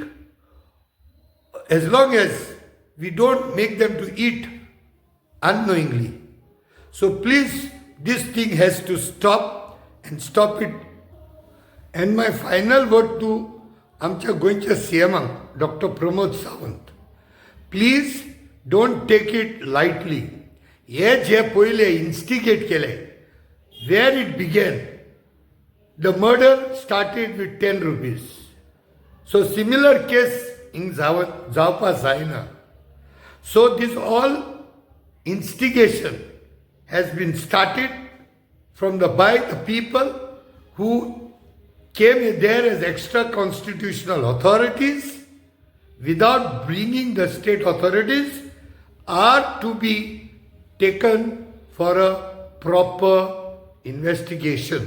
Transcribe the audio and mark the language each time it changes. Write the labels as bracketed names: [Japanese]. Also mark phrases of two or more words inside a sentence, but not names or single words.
[English] As long as we don't make them to eat unknowingly. So please, this thing has to stop and stop it. And my final word to [Konkani] आमच्या गोंयच्या CMाक [English] Dr. Pramod Sawant. Please don't take it lightly. [Konkani] हे जे पहिले instigate केले, [English] where it began, the murder started with 10 rupees. So similar case in [Konkani] जावपा जायना. [English] So this all instigation has been started by the people who came there as extra-constitutional authorities without bringing the state authorities are to be taken for a proper investigation.